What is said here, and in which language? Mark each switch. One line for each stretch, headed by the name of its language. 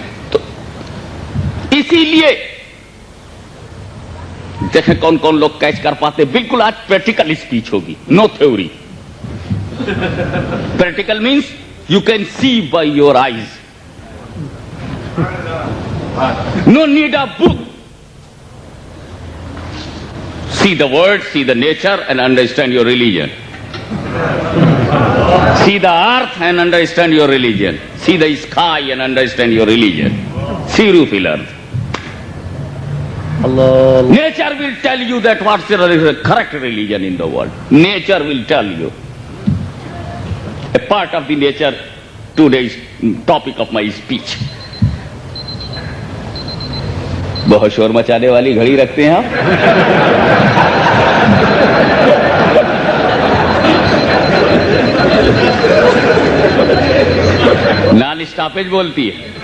Urdu: تو اسی لیے دیکھیں کون کون لوگ کیچ کر پاتے۔ بالکل آج پریکٹیکل اسپیچ ہوگی،
English: No theory. Practical means you can see by your eyes, no need a book. See the word, see the nature and understand your religion. See the earth and understand your religion. See the sky and understand your religion. See roof earth.
Urdu: Allah
English: Nature will tell you that what's the correct religion in the world. Nature will tell you. A part of the nature, today's topic of my speech.
Urdu: بہت شور مچانے والی گھڑی رکھتے ہیں آپ۔ Naan stoppage بولتی ہے۔